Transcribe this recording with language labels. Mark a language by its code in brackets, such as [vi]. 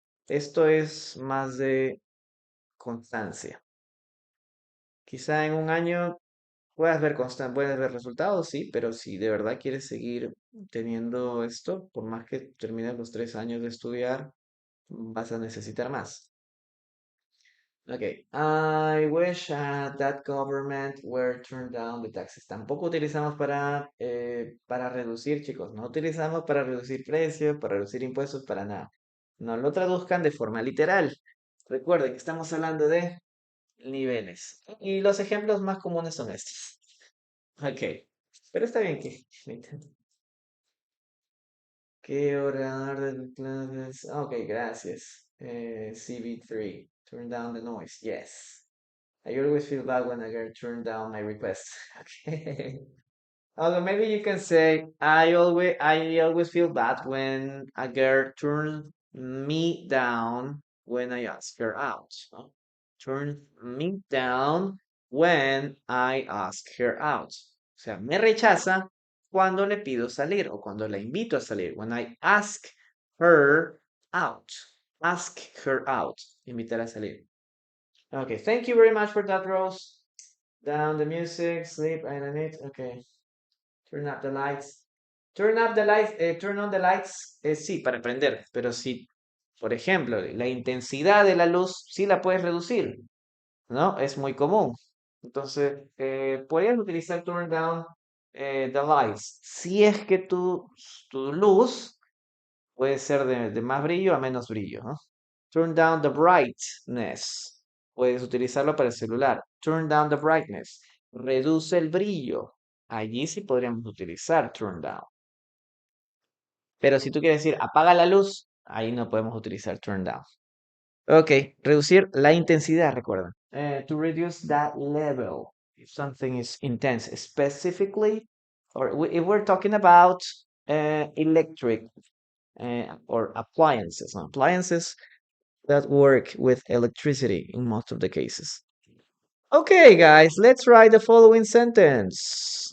[es] Esto es más de constancia. Quizá en un año puedes ver resultados, sí, pero si de verdad quieres seguir teniendo esto, por más que termines los 3 años de estudiar, vas a necesitar más. [en] Ok, I wish that government were turned down the taxes. [es] Tampoco utilizamos para reducir, chicos. No utilizamos para reducir precios, para reducir impuestos, para nada. No lo traduzcan de forma literal. Recuerden que estamos hablando de niveles. Y los ejemplos más comunes son estos. Ok, pero está bien que... ¿Qué ordenar de clases? Ok, gracias. [en] CB3. Turn down the noise. Yes. I always feel bad when I get turn down my request. Okay. Although maybe you can say I always feel bad when a girl turns me down when I ask her out. ¿No? Turn me down when I ask her out. [es] O sea, me rechaza cuando le pido salir o cuando la invito a salir. [en] When I ask her out. Ask her out. [es] Invitar a salir. [en] Okay, thank you very much for that, Rose. Down the music, sleep, I don't need. Okay, turn up the lights. Turn up the lights, [es] turn on the lights, sí, para prender, pero si, por ejemplo, la intensidad de la luz, sí la puedes reducir, ¿no? Es muy común. Entonces, podrías utilizar [en] turn down the lights. [es] Si es que tu luz puede ser de más brillo a menos brillo, ¿no? [en] Turn down the brightness. [es] Puedes utilizarlo para el celular. [en] Turn down the brightness. [es] Reduce el brillo. Allí sí podríamos utilizar [en] turn down. [es] Pero si tú quieres decir apaga la luz, ahí no podemos utilizar [en] turn down. [es] Ok, reducir la intensidad, recuerda. [en] To reduce that level. If something is intense, specifically, or if we're talking about electric or appliances. No? Appliances that work with electricity in most of the cases. Okay, guys, let's write the following sentence.